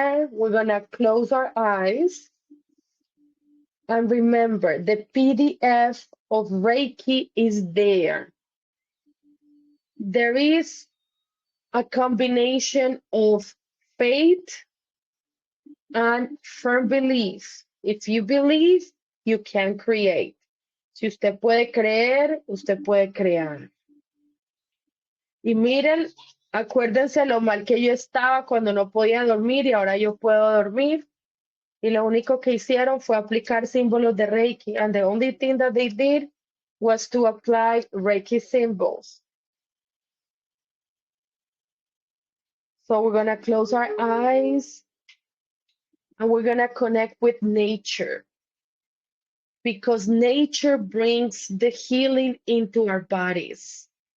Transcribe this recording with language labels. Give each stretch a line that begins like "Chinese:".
English: We're gonna close our eyes. And remember, the PDF of Reiki is there. There is a combination of faith and firm belief. If you believe, you can create.
Spanish: Si usted puede creer, usted puede crear. Y miren, acuérdense lo mal que yo estaba cuando no podía dormir y ahora yo puedo dormir. Y lo único que hicieron fue aplicar símbolos de Reiki.
English: And the only thing that they did was to apply Reiki symbols. So we're going to close our eyes and we're going to connect with nature because nature brings the healing into our bodies.